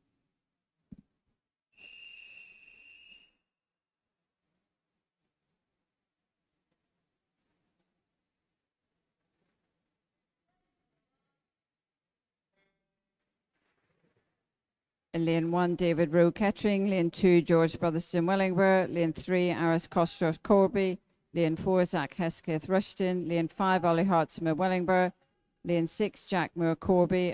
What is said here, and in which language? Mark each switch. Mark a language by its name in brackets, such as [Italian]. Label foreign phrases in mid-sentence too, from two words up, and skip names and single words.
[English] In lane 1, David Rowe Kettering. Lane 2, George Brotherston Wellingborough. Lane 3, Aris Kostros Corby. Lane 4, Zach Hesketh Rushton. Lane 5, Ollie Hartsma Wellingborough. Lane 6, Jack Moore Corby.